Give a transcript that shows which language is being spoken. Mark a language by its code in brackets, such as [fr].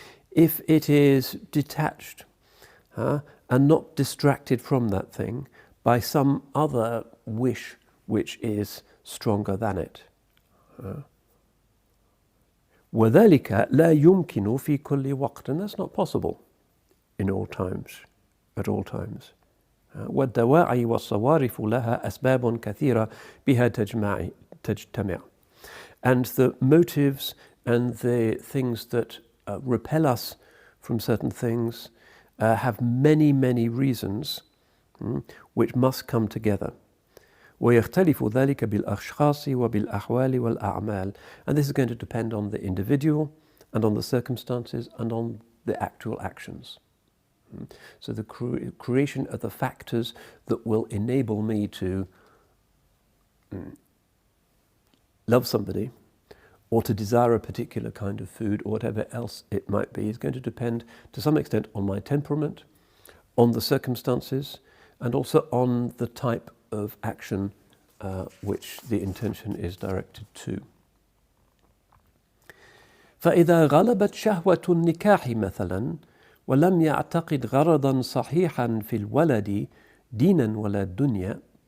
[en] If it is detached and not distracted from that thing by some other wish which is stronger than it. [ar] وذلك لا يمكن في كل وقت, [en] and that's not possible in all times, at all times. [ar] والدواعي والصوارف لها أسباب كثيرة بها تجتمع. [en] And the motives and the things that repel us from certain things have many, many reasons which must come together. [ar] ويختلف ذلك بالأشخاص وبالأحوال والأعمال. [en] And this is going to depend on the individual and on the circumstances and on the actual actions. So the creation of the factors that will enable me to love somebody or to desire a particular kind of food or whatever else it might be is going to depend to some extent on my temperament, on the circumstances, and also on the type of action which the intention is directed to. [ar] فإذا غلبت شهوة النكاح مثلا ولم يعتقد غرضا صحيحا في الولد دينا ولا دنيا.